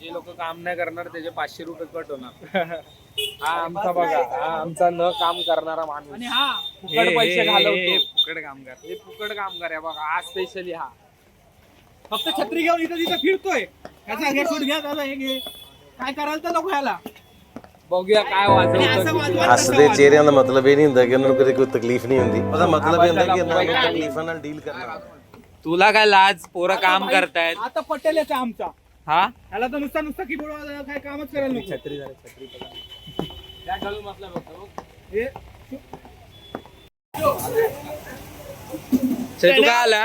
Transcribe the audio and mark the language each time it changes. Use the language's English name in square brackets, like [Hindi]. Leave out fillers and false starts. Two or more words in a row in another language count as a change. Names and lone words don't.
[Marathi] जे लोक काम नाही करणार त्याचे 500 रुपये कट होणार. हा आमचा बघा, हा आमचा न काम करणारा माणूस. आणि हा फुकट पैसे घालवतो. फुकट कामगार, हे फुकट कामगार आहे बघा. हा स्पेशली हा फक्त छत्री घेऊन इथं तिथं फिरतोय. त्याचा हे सूट घ्या, त्याचा हे घे. काय करायला तर नको ह्याला. बघूया काय आणि असं वाजवतं. वाजवा [Punjabi] ਹੱਸਦੇ ਚਿਹਰਿਆਂ ਦਾ ਮਤਲਬ ਇਹ ਨਹੀਂ ਹੁੰਦਾ ਕਿ ਉਹਨਾਂ ਨੂੰ ਕਦੇ ਕੋਈ ਤਕਲੀਫ ਨਹੀਂ ਹੁੰਦੀ ਉਹਦਾ ਮਤਲਬ ਇਹ ਹੁੰਦਾ ਕਿ ਉਹਨਾਂ ਨੂੰ ਤਕਲੀਫਾਂ ਨਾਲ ਡੀਲ ਕਰਨਾ [Marathi] तुला काय लाज? पोरं काम करतायत. आता पटेल याचा आमचा. हा ह्याला तर नुसता कीबोर्ड काय कामच करायला नको. छत्री त्या घालून बसला बघतो. हे तू काय आला?